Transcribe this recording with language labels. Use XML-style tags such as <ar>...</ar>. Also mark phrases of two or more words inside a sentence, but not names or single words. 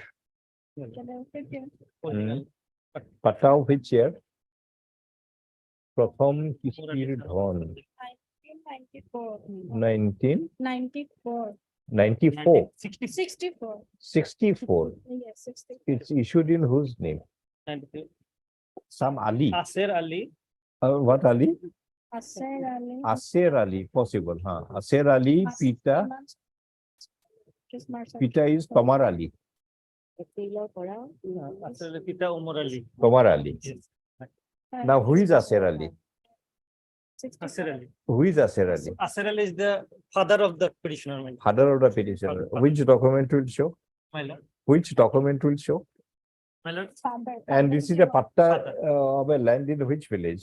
<en>Original. Patta of which year?</en> <bn>প্রথম কিস্তির ধন</bn> <en>94. 1994, 64. 64. Yes, 64. It's issued in whose name? Some Ali. Aser Ali. What Ali? Asar Ali. Aser Ali, possible, huh? Aser Ali, Pita, Pita is Tomar Ali. Aser Ali, Pita Umar Ali. Tomar Ali. Yes. Now, who is Aser Ali? Aser Ali. Who is Aser Ali? Aser Ali is the father of the petitioner, my lord. Father of the petitioner. Which document will show? My lord. Which document will show? My lord. And this is a patta of a land in which village?</en>